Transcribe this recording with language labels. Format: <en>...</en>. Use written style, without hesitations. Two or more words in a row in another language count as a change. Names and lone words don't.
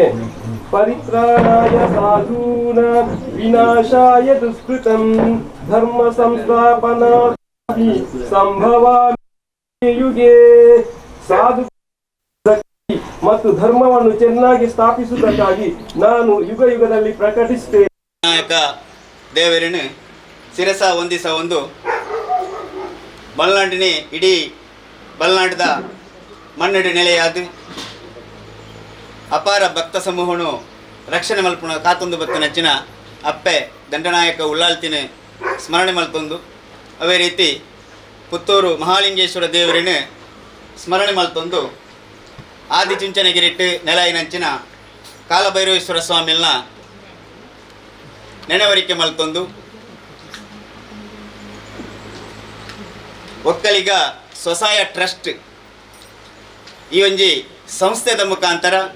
<sa>ಪರಿತ್ರಾಣಾಯ ಸಾಧೂನ ವಿನಾಶಾಯ ದುಷ್ಕೃತಂ ಧರ್ಮ ಸಂಸ್ಥಾಪನಾರ್ಥಿ ಸಂಭವಾಮಿ ಯುಗೆ.</sa> <kn>ಸಾಧು ಮತ್ತು ಧರ್ಮವನ್ನು ಚೆನ್ನಾಗಿ ಸ್ಥಾಪಿಸುವುದಕ್ಕಾಗಿ ನಾನು ಯುಗ ಯುಗದಲ್ಲಿ ಪ್ರಕಟಿಸುತ್ತೇನೆ.</kn> <tcy>ನಾಯಕ ದೇವರನ್ನು ಶಿರಸ ಹೊಂದಿಸ ಒಂದು ಬಲ್ನಾಡಿನೇ ಇಡೀ ಬಲ್ನಾಡದ ಮಣ್ಣಡಿ ನೆಲೆಯಾದ ಅಪಾರ ಭಕ್ತ ಸಮೂಹನು ರಕ್ಷಣೆ ಮಲ್ಪುಣ ಕಾತೊಂದು ಬತ್ತು ನಚ್ಚಿನ ಅಪ್ಪೆ ದಂಡನಾಯಕ ಉಳ್ಳಾಳ್ತಿನ ಸ್ಮರಣೆ ಮಲ್ತೊಂದು ಅವೇ ರೀತಿ ಪುತ್ತೂರು ಮಹಾಲಿಂಗೇಶ್ವರ ದೇವರನ್ನು ಸ್ಮರಣೆ ಮಲ್ತೊಂದು ಆದಿಚುಂಚನಗಿರಿಟ್ಟು ನೆಲಾಯಿನಂಚಿನ ಕಾಲಭೈರವೇಶ್ವರ ಸ್ವಾಮಿನ ನೆನವರಿಕೆ ಮಲ್ತೊಂದು ಒಕ್ಕಲಿಗ ಸ್ವಸಹಾಯ ಟ್ರಸ್ಟ್ ಈ ಒಂಜಿ ಸಂಸ್ಥೆದ ಮುಖಾಂತರ</tcy>